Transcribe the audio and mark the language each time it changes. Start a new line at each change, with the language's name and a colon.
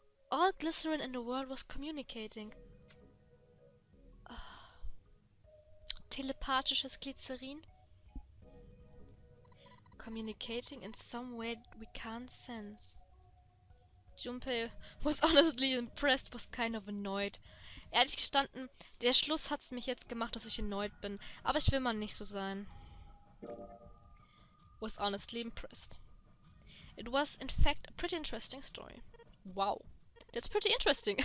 English: all glycerin in the world was communicating.
German: Telepathisches Glycerin?
English: Communicating in some way we can't sense. Junpei was honestly impressed, was kind of annoyed.
German: Ehrlich gestanden, der Schluss hat's mich jetzt gemacht, dass ich annoyed bin. Aber ich will mal nicht so sein.
English: Was honestly impressed. It was, in fact, a pretty interesting story. Wow. That's pretty interesting.